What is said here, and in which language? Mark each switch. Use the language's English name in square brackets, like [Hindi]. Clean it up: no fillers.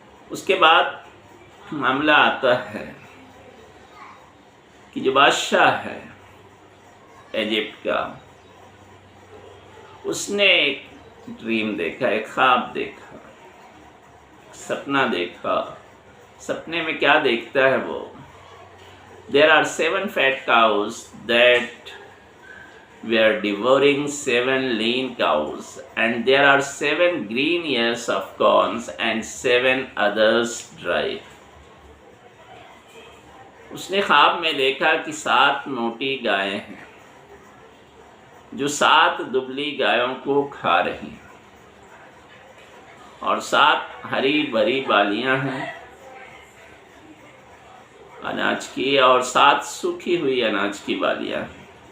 [Hindi] उसके बाद मामला आता है कि जो बादशाह है इजिप्ट का, उसने एक ड्रीम देखा, एक ख्वाब देखा, सपना देखा। सपने में क्या देखता है वो? [English] There are 7 fat cows that were devouring 7 lean cows, and there are 7 green ears of corns and 7 others dry. [Hindi] उसने ख्वाब में देखा कि 7 मोटी गायें हैं जो 7 दुबली गायों को खा रही हैं, और 7 हरी भरी बालियां हैं अनाज की, और 7 सूखी हुई अनाज की बालियां हैं।